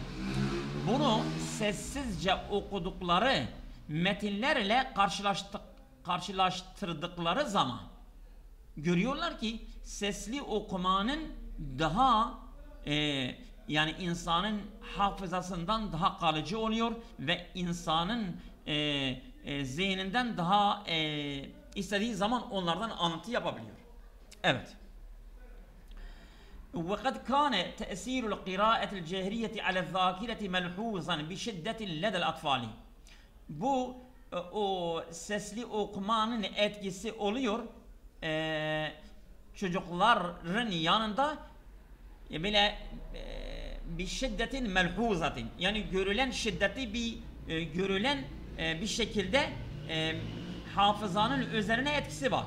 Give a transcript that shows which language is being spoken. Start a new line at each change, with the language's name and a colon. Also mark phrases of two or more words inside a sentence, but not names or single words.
Turkish: Bunu sessizce okudukları metinlerle karşılaştırdıkları zaman görüyorlar ki sesli okumanın daha yani insanın hafızasından daha kalıcı oluyor ve insanın zihninden daha istediği zaman onlardan alıntı yapabiliyor. Evet.
Arabic: وقد كان تأثير القراءة الجهرية على الذاكرة ملحوظا بشدة لدى الأطفال.
Turkish: Bu o sesli okumanın etkisi oluyor çocukların yanında böyle bir şiddetin melhuzatin yani görülen şiddeti görülen bir şekilde hafızanın üzerine etkisi var.